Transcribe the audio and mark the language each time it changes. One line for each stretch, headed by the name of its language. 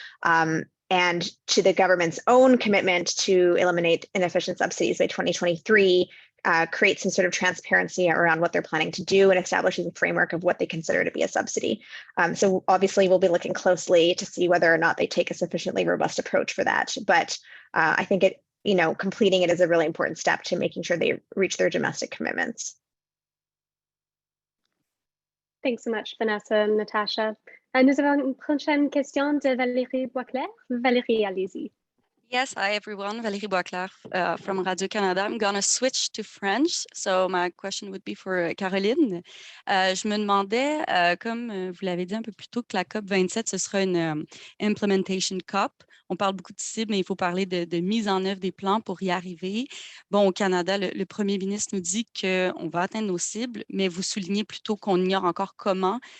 English: And to the government's own commitment to eliminate inefficient subsidies by 2023, create some sort of transparency around what they're planning to do and establishes a framework of what they consider to be a subsidy. So obviously we'll be looking closely to see whether or not they take a sufficiently robust approach for that. But I think it, you know, completing it is a really important step to making sure they reach their domestic commitments. Thanks so much, Vanessa and Natasha.
French: Nous avons une prochaine question de Valérie Boisclair. Valérie, allez-y.
English: Yes, hi everyone, Valérie Boisclair from Radio-Canada. I'm going to switch to French. So my question would be for Caroline.
French: Je me demandais, comme vous l'avez dit un peu plus tôt, que la COP27, ce sera une implementation COP. On parle beaucoup de cibles, mais il faut parler de mise en œuvre des plans pour y arriver. Bon, au Canada, le premier ministre nous dit qu'on va atteindre nos cibles, mais vous soulignez plutôt qu'on ignore encore comment.